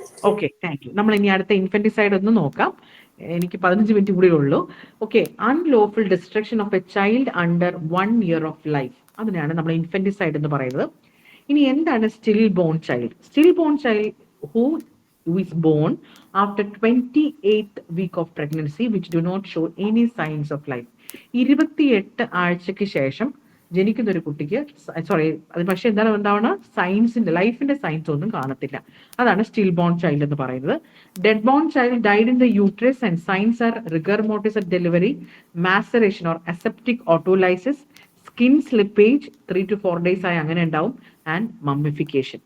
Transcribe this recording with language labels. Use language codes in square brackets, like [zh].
[ml] Okay, thank you. നമ്മൾ ഇനി അടുത്ത ഇൻഫെന്റിസൈഡ് ഒന്ന് നോക്കാം. എനിക്ക് 15 മിനിറ്റ് കൂടെ ഉള്ളൂ. [en] okay, unlawful destruction of a child under 1 year of life, [ml] അതിനാണ് നമ്മൾ ഇൻഫെന്റിസൈഡ് എന്ന് പറയുന്നത്. ഇനി എന്താണ് still bone child? [en] Still born child who is born after 28th week of pregnancy which do not show any signs of life. [ml] 28 ആഴ്ചയ്ക്ക് ശേഷം ജനിക്കുന്ന ഒരു കുട്ടിക്ക്, അത് പക്ഷെ എന്താണ് ഉണ്ടാവുന്ന സയൻസിന്റെ ലൈഫിന്റെ സയൻസ് ഒന്നും കാണത്തില്ല. അതാണ് സ്റ്റിൽ ബോൺ ചൈൽഡ് എന്ന് പറയുന്നത്. [en] dead born child died in the uterus and signs are rigor mortis at delivery, maceration or aseptic autolysis, skin slippage 3 to 4 days [ml] ആയി അങ്ങനെ ഉണ്ടാവും, [en] And mummification.